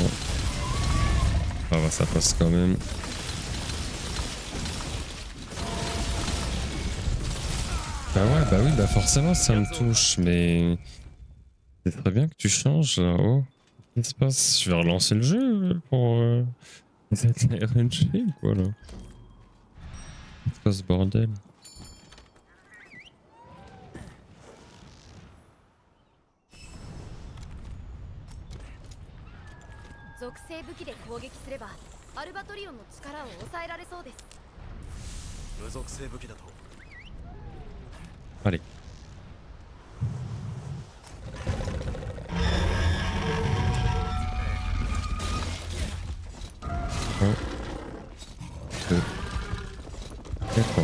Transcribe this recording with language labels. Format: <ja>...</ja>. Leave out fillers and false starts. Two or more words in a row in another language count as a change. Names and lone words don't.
<fr>Ah bah ça passe quand même. Bah ouais, bah oui, bah forcément ça me touche, mais c'est très bien que tu changes. Oh, qu'est-ce qui se passe? Je vais relancer le jeu pour cette RNG ou quoi là? C'est quoi ce bordel?</fr> <ja>属性武器で攻撃すればアルバトリオンの力を抑えられそうです。無属性武器だと</ja> <fr>Allez. Un, deux, et trois.</fr>